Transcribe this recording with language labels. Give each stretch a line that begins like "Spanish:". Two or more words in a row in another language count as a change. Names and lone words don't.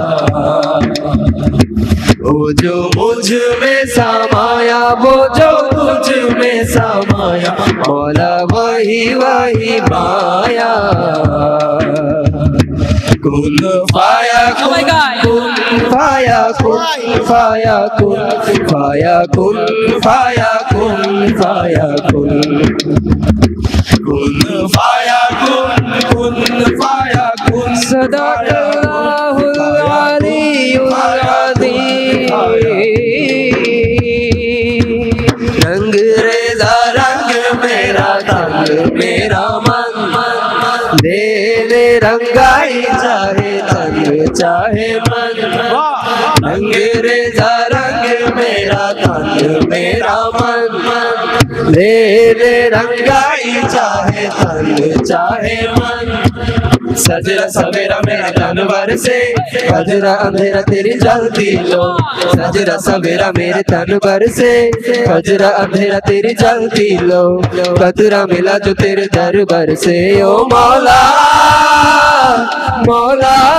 Hindi: वो जो मुझ में समाया वो जो तुझ में समाया मौला वही वही माया
Arabic: كن فيكون كن فيكون فيكون فيكون فيكون فيكون كن فيكون فيكون صدق الله العلي العظيم
Hindi: रंग रेजा रंग मेरा तंग मेरा मन दे दे रंगाई चाहे तंग चाहे मन रंग रेजा रंग मेरा तंग मेरा मन दे दे रंगाई चाहे तंग चाहे मन सजरा सवेरा मेरा तन बरसे फजरा अंधेरा तेरी जलती लो सजरा सवेरा मेरे तन बरसे फजरा अंधेरा तेरी जलती लो कतरा मिला जो तेरे दरबार से ओ मौला मौला